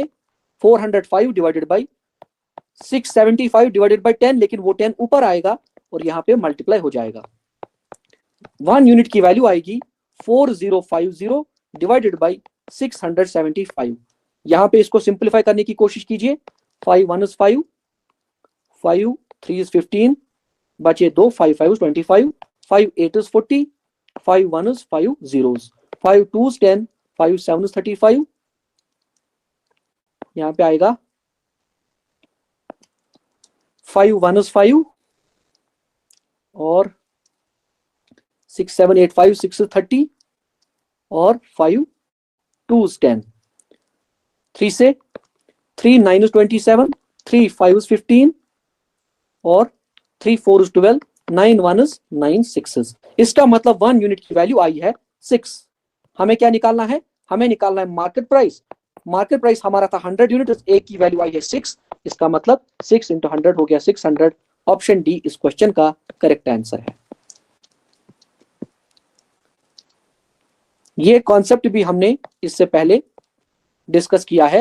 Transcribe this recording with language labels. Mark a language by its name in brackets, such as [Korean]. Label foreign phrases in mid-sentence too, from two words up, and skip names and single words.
[Hindi] 405 [English] divided by [Hindi] 675 [English] divided by [Hindi] 10, लेकिन वो 10 ऊपर आएगा और यहाँ पे मल्टीप्लाई हो जाएगा। 1 यूनिट की वैल्यू आएगी 4050 [English] divided by [Hindi] 675। यहाँ पे इसको सिंप्लीफाई करने की कोशिश कीजिए। [English] 5 1 is 5, 5 3 is 15, बचे 2, 5 5 is 25, 5 8 is 40, 5 1 is 5 zeros, 5 2 is 10, 5 7 is 35। [Hindi] यहाँ पे आएगा 5 1 is 5 और 6 7 8 5 6 is 30 और 5 2 is 10। 3 से 3 9 is 27, 3 5 is 15 और 3 4 is 12, 9 1 is 9 6। इसका मतलब 1 यूनिट की वैल्यू आई है 6। हमें क्या निकालना है? हमें निकालना है [English] market price. market price [Hindi] हमारा था 100 यूनिट, एक की वैल्यू आई है 6। इसका मतलब 6 into 100 हो गया 600। [English] option D [Hindi] इस क्वेश्चन का [English] correct answer [Hindi] है। ये कॉन्सेप्ट भी हमने इससे पहले डिस्कस किया है।